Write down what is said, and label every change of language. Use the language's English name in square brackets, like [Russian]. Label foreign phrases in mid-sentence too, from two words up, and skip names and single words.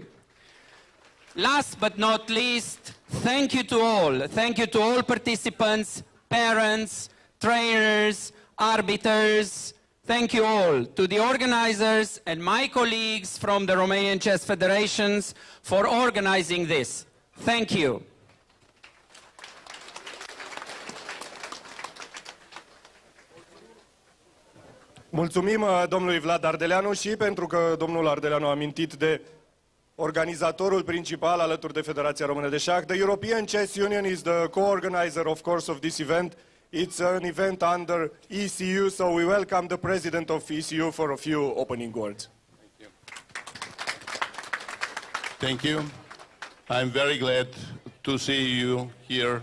[English] Last but not least, thank you to all. Thank you to all participants, parents, trainers, arbiters. Thank you all, to the organizers and my colleagues from the Romanian Chess Federations for organizing this. Thank you. [Romanian] Mulțumim domnului Vlad Ardeleanu și pentru că domnul Ardeleanu a amintit de organizatorul principal alături de Federația Română de Șah. [English] The European Chess Union is the co-organizer, of course, of this event. It's an event under ECU, so we welcome the president of ECU for a few opening words. Thank you. I'm very glad to see you here.